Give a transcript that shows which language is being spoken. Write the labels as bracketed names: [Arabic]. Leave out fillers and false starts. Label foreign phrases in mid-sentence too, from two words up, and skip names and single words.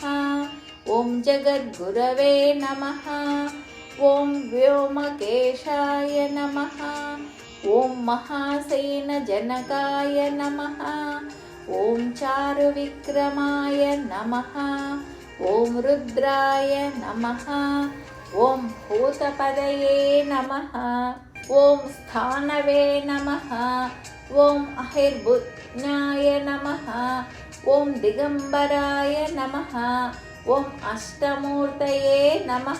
[Sanskrit] ఓం జగద్గురవే నమః. ఓం వ్యోమకేశాయ నమః. ఓం మహాసేనజనకాయ నమః. ఓం చారువిక్రమాయ నమః. ॐ रुद्राय नमः। ॐ भूतपदये नमः। ॐ स्थानवे नमः। ॐ अहिर्बुध्नाय नमः। ॐ दिगम्बराय नमः। ॐ अष्टमूर्तये नमः।